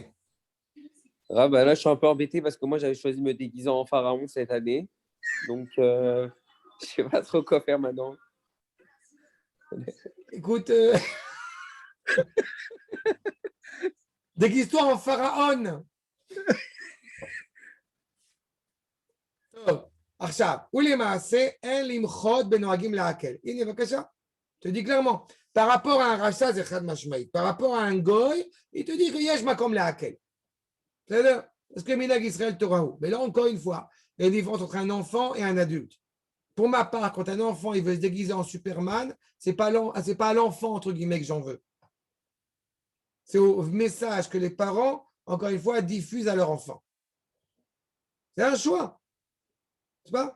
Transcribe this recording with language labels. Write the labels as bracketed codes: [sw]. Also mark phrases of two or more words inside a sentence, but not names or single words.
[fr] Bah là, je suis un peu embêté parce que moi, j'avais choisi de me déguiser en pharaon cette année. Donc, je sais pas trop quoi faire maintenant. Écoute, déguise-toi en pharaon. [he] טוב, עכשיו, ולמעשה אין למחות בנוהגים להקל. הנה, בבקשה, [fr] je te dis clairement, par rapport à un rachat, c'est [he] חד משמעית. [fr] Par rapport à un goy, il te dit [he] שיש מקום להקל. בסדר? [fr] Parce que [he] מנהג ישראל תורה הוא. [fr] Mais là, encore une fois, il y a une différence entre un enfant et un adulte. Pour ma part, quand un enfant il veut se déguiser en Superman, c'est pas à l'enfant, entre guillemets, que j'en veux. C'est au message que les parents, encore une fois, diffusent à leur enfant. C'est un choix. C'est pas?